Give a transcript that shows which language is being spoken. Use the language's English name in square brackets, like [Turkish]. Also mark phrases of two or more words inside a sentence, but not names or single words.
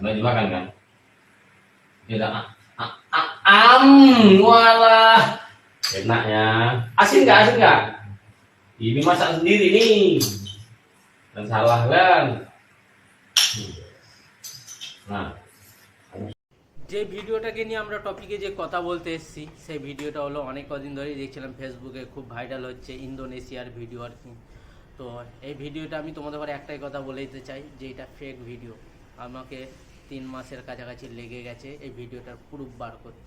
[Indonesian] Nggak dimakan kan? Ya walah, enaknya. Asin nggak? Ini masak sendiri nih, dan salah kan? Nah. [Bangla] যে ভিডিওটাকে নিয়ে আমরা টপিকে যে কথা বলতে এসেছি সেই ভিডিওটা হলো অনেক কদিন ধরেই দেখছিলাম ফেসবুকে খুব ভাইরাল হচ্ছে ইন্দোনেশিয়ার ভিডিও আর কি। তো এই ভিডিওটা আমি তোমাদের ঘরে একটাই কথা বলে দিতে চাই যে এটা ফেক ভিডিও। আমাকে 3 মাসের কাছাকাছি লেগে গেছে এই ভিডিওটার প্রুফ বার করতে।